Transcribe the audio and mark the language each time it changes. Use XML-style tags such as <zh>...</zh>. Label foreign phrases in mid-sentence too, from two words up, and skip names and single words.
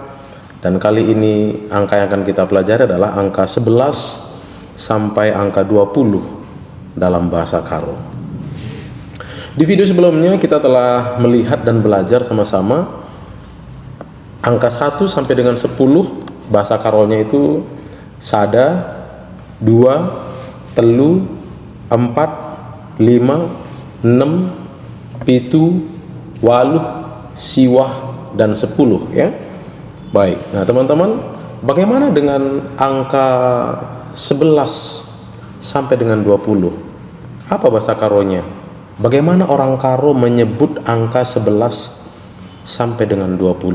<id>Dan kali ini angka yang akan kita pelajari adalah angka 11 sampai angka 20 dalam bahasa Karo. Di video sebelumnya kita telah melihat dan belajar sama-sama angka 1 sampai dengan 10 bahasa Karonya itu</id> <btx>sada, dua, telu, empat, lima, enam, pitu, waluh, siwah,</btx> <id>dan 10 ya. Baik, nah teman-teman, bagaimana dengan angka 11 sampai dengan 20? Apa bahasa Karonya? Bagaimana orang Karo menyebut angka 11 sampai dengan 20?</id>